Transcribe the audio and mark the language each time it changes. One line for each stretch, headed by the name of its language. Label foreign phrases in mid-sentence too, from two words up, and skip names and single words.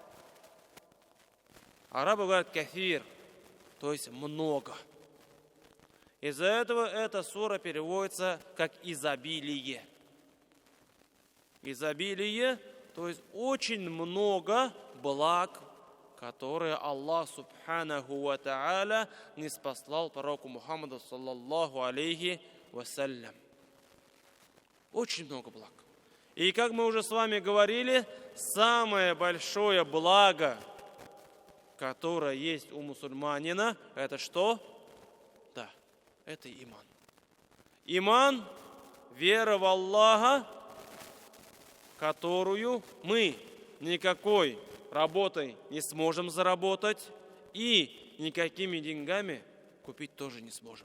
Russian: Арабы говорят кафир, то есть много. Из-за этого эта сура переводится как изобилие. Изобилие, то есть очень много благ, которые Аллах
Arabic: سبحانه وتعالى
Russian: ниспослал пророку Мухаммаду
Arabic: صلى الله عليه وسلم.
Russian: Очень много благ. И как мы уже с вами говорили, самое большое благо, которое есть у мусульманина, это что? Да, это иман. Иман – вера в Аллаха, которую мы никакой работой не сможем заработать и никакими деньгами купить тоже не сможем.